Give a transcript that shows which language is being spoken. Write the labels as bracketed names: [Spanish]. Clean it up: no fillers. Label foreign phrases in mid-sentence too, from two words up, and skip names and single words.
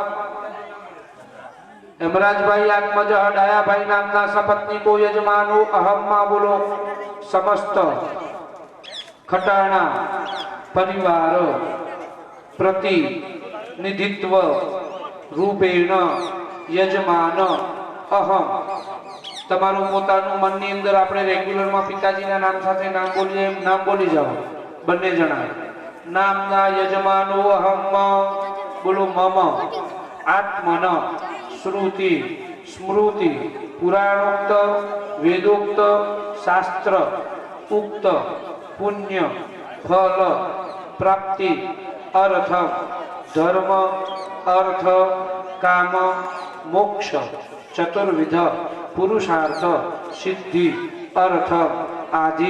[Sanskrit] हेमराजभाई आत्मजः डायाभाई नामना सपत्नीको यजमानो अहम बोलो समस्त खटाणा परिवार प्रतिनिधित्व रूपेण यजमान अहम [Gujarati] તમારું પોતાનું મનની અંદર આપણે રેગ્યુલરમાં પિતાજીના નામ સાથે નામ બોલીએ, નામ બોલી જાઓ બંને જણા. [Sanskrit] નામના યજમાનો અહમ બોલો મમ આત્મન શ્રુતિ स्मृति पुराणोक्त वेदोक्त शास्त्र उक्त पुण्य फल प्राप्ति अर्थ धर्म अर्थ काम मोक्ष चतुर्विध पुरुषार्थ सिद्धि अर्थ आदि